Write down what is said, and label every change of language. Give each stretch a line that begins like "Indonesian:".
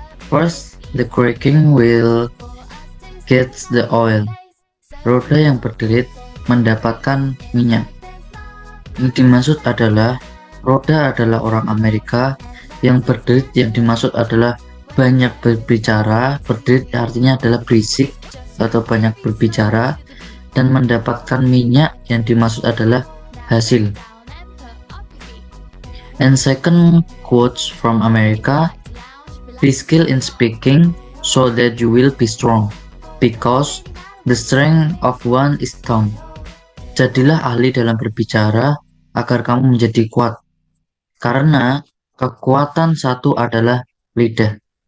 English: First, the cracking wheel gets the oil.
Indonesian: Roda yang berderit mendapatkan minyak. Yang dimaksud adalah roda adalah orang Amerika, yang berderit yang dimaksud adalah banyak berbicara. Berderit artinya adalah berisik atau banyak berbicara, dan mendapatkan minyak yang dimaksud adalah hasil.
English: And second quotes from America, be skilled in speaking so that you will be strong, because the strength of one is tongue.
Indonesian: Jadilah ahli dalam berbicara agar kamu menjadi kuat, karena kekuatan satu adalah lidah.